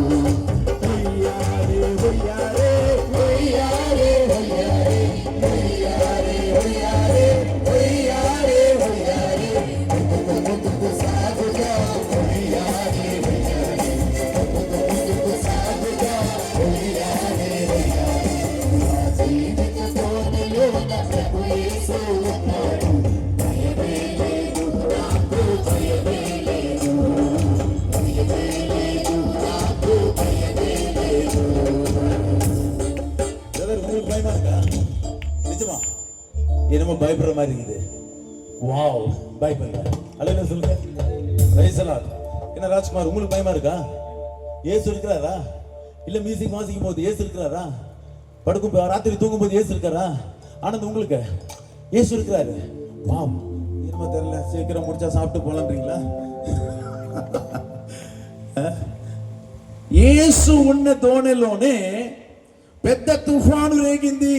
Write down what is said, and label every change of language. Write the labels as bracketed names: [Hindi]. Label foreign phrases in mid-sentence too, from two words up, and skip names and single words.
[Telugu] హొయ్యారే హొయ్యారే హొయ్యారే హొయ్యారే హొయ్యారే హొయ్యారే హొయ్యారే హొయ్యారే ముందుకు సాగుదా, హొయ్యారే హొయ్యారే ముందుకు సాగుదా, హొయ్యారే హొయ్యారే. నా జీవిత దోణిలోన ప్రభు యేసు ఉన్నాడు, భయమే లేదు, నాకు భయమే లేదు, భయమే లేదు, నాకు భయమే లేదు. [Tamil] உங்களுக்கு பயமா இருக்கா? நிஜமா என்னமோ பயப்படுற மாதிரி இருக்குது. வாவ், பயப்படல. அல்லேலூயா சொல்லுங்க. [English] Praise the Lord. [Tamil] என்ன ராஜ்குமார், உங்களுக்கு பயமா இருக்கா? இயேசு இருக்கிறாரா? இல்ல மியூசிக் வாசிக்கும் போது இயேசு இருக்கிறாரா? படுக்கும் ராத்திரி தூங்கும் போது இயேசு இருக்கிறாரா? ஆனந்த், உங்களுக்கு இயேசு இருக்கிறாரு. வாவ், என்னமோ தெரியல, சீக்கிரம் முடிச்சா சாப்பிட்டு போலான்றீங்களா? [Telugu] యేసు ఉన్న దోణిలోనే పెద్ద తుఫాను రేగింది.